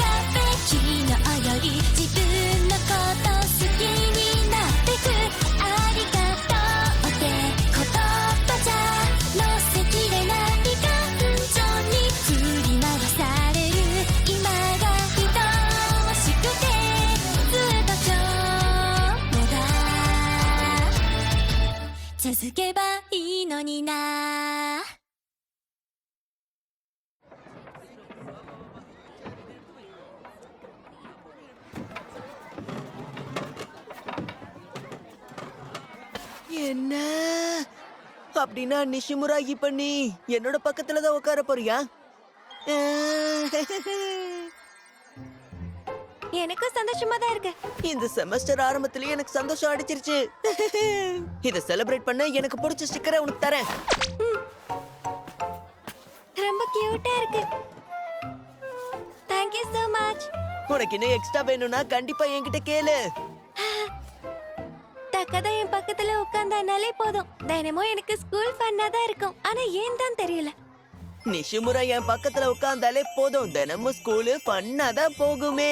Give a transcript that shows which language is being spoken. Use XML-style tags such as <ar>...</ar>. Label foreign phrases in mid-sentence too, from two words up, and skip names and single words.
<ja>べ昨日より自分のこと好きになってくありがとうって言葉じゃ乗せきれない感情に振り回される今が続けばいいのにな</ja> <ta>என்ன அப்படின்னா நிஷிமுரா, இப்ப நீ என்னோட பக்கத்துல தான் உட்கார போறியா? எனக்கு சந்தோஷமா தான் இருக்கு. இந்த செமஸ்டர் ஆரம்பத்திலேயே எனக்கு சந்தோஷம் அடிச்சிருச்சு. இத செலிப்ரேட் பண்ண எனக்கு பிடிச்ச ஸ்டிக்கரை உனக்கு தரேன். ரொம்ப கியூட்டா இருக்கு.</ta> <en>Thank you so much.</en> <ta>உனக்கு இன்னும் எக்ஸ்ட்ரா வேணும்னா கண்டிப்பா என்கிட்ட கேளு. தக்கதா என் பக்கத்துல உட்கார்ந்தானாலே போதும். தினமும் எனக்கு</ta> <en>school fun</en> <ta>தான் இருக்கும். ஆனா ஏன் தான் தெரியல. நிஷிமுரா என் பக்கத்துல உட்கார்ந்தாலே போதும், தினமும்</ta> <en>school fun</en> <ta>தான் போகுமே.</ta>